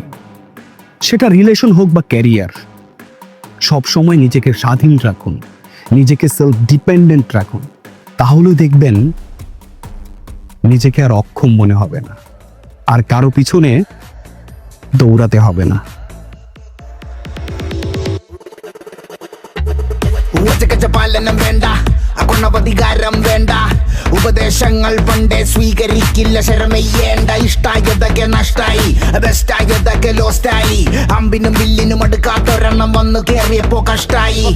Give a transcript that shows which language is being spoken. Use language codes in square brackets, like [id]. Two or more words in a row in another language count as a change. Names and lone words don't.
[bn] সেটা রিলেশন হোক বা ক্যারিয়ার, সবসময় নিজেকে স্বাধীন রাখুন, নিজেকে [en] self dependent [bn] রাখুন, তাহলে দেখবেন নিজেকে আর অক্ষম মনে হবে না, আর কারো পিছনে দৌড়াতে হবে না। [ml] പാലനം വേണ്ട, അഗുണപതികാരം വേണ്ട, ഉപദേശങ്ങൾ പണ്ടേ സ്വീകരിക്കില്ല, ശരമെയ്യേണ്ട. ഇഷ്ടായതൊക്കെ നഷ്ടായി, ബെസ്റ്റായതൊക്കെ ലോസ്റ്റായി, അമ്പിനും വില്ലിനും അടുക്കാത്തൊരെണ്ണം വന്നു കേറിയപ്പോ കഷ്ടായി.